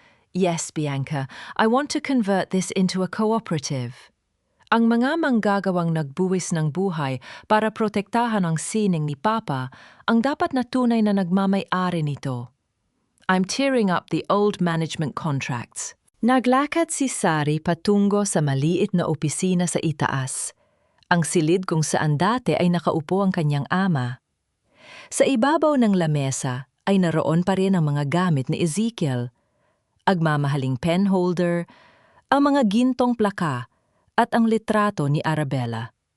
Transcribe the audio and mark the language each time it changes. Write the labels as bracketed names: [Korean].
[English] Yes, Bianca, I want to convert this into a cooperative. [Filipino] Ang mga manggagawang nagbuwis ng buhay para protektahan ang sining ni Papa ang dapat na tunay na nagmamay-ari nito. [English] I'm tearing up the old management contracts. [Filipino] Naglakad si Sari patungo sa maliit na opisina sa itaas. Ang silid kung saan dati ay nakaupo ang kanyang ama. Sa ibabaw ng lamesa ay naroon pa rin ang mga gamit ni Ezekiel. Agmamahaling pen holder, ang mga gintong plaka, at ang litrato ni Arabella.